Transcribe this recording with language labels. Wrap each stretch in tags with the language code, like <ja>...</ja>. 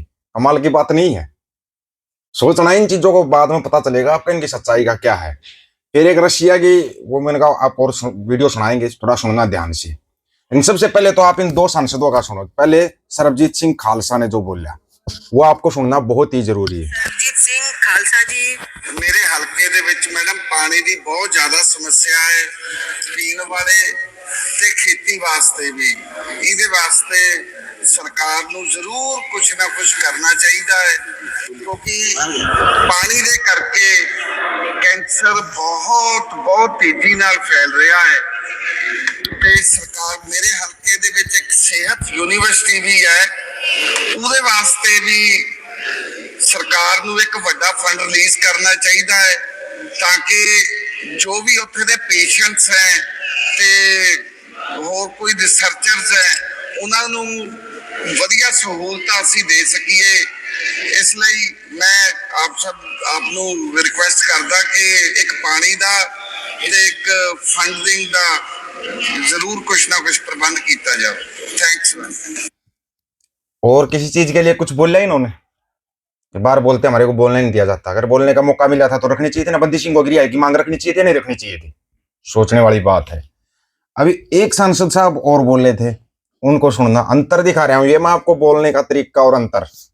<hi>कमाल की बात नहीं है? सोचना, इन चीजों को बाद में पता चलेगा आपको इनकी सच्चाई का क्या है। फिर एक रशिया की, वो मैंने कहा आप और वीडियो सुनाएंगे, थोड़ा सुनना ध्यान से। इन सबसे पहले तो आप इन दो सांसदों का सुनो। पहले सरबजीत सिंह खालसा ने जो बोला वो आपको सुनना बहुत ही जरूरी है। सरबजीत सिंह खालसा जी,</hi> <pa>मेरे हलके ਦੇ ਵਿੱਚ ਮੈਡਮ ਪਾਣੀ ਦੀ ਬਹੁਤ ਜ਼ਿਆਦਾ ਸਮੱਸਿਆ ਹੈ, ਪੀਣ ਵਾਲੇ ਤੇ ਖੇਤੀ ਵਾਸਤੇ ਵੀ। ਇਹਦੇ ਵਾਸਤੇ ਸਰਕਾਰ ਨੂੰ ਜ਼ਰੂਰ ਕੁਝ ਨਾ ਕੁਝ ਕਰਨਾ ਚਾਹੀਦਾ ਹੈ, ਕਿਉਂਕਿ ਪਾਣੀ ਦੇ ਕਰਕੇ ਕੈਂਸਰ ਬਹੁਤ ਬਹੁਤ ਤੇਜ਼ੀ ਨਾਲ ਫੈਲ ਰਿਹਾ ਹੈ। ਤੇ ਸਰਕਾਰ, ਮੇਰੇ ਹਲਕੇ ਦੇ ਵਿੱਚ ਇੱਕ ਸਿਹਤ ਯੂਨੀਵਰਸਿਟੀ ਵੀ ਹੈ, ਉਹਦੇ ਵਾਸਤੇ ਵੀ ਸਰਕਾਰ ਨੂੰ ਇੱਕ ਵੱਡਾ ਫੰਡ ਰਿਲੀਜ਼ ਕਰਨਾ ਚਾਹੀਦਾ ਹੈ, ਤਾਂ ਕਿ ਜੋ ਵੀ ਉੱਥੇ ਦੇ ਪੇਸ਼ੈਂਟਸ ਹੈ ਤੇ ਹੋਰ ਕੋਈ ਰਿਸਰਚਰਸ ਹੈ ਉਹਨਾਂ ਨੂੰ ਵਧੀਆ ਸਹੂਲਤਾਂ ਅਸੀਂ ਦੇ ਸਕੀਏ। ਇਸ ਲਈ ਮੈਂ ਆਪ ਨੂੰ ਰਿਕੁਐਸਟ ਕਰਦਾ ਕਿ ਇੱਕ ਪਾਣੀ ਦਾ ਤੇ ਇੱਕ ਫੰਡਿੰਗ ਦਾ ਜ਼ਰੂਰ ਕੁਛ ਨਾ ਕੁਛ ਪ੍ਰਬੰਧ ਕੀਤਾ ਜਾਵੇ।</pa> <en>Thanks ma'am.</en> <hi>और किसी चीज के लिए कुछ बोला इन्होंने? बार बोलते हमारे को बोलने नहीं दिया जाता। अगर बोलने का मौका मिला था तो रखनी चाहिए थी ना। बंदी सिंह गोगरी की मांग रखनी चाहिए थी, नहीं रखनी चाहिए थी? सोचने वाली बात है। अभी एक सांसद साहब और बोले थे, उनको सुनना। अंतर दिखा रहा हूं ये मैं आपको, बोलने का तरीका और अंतर।</hi>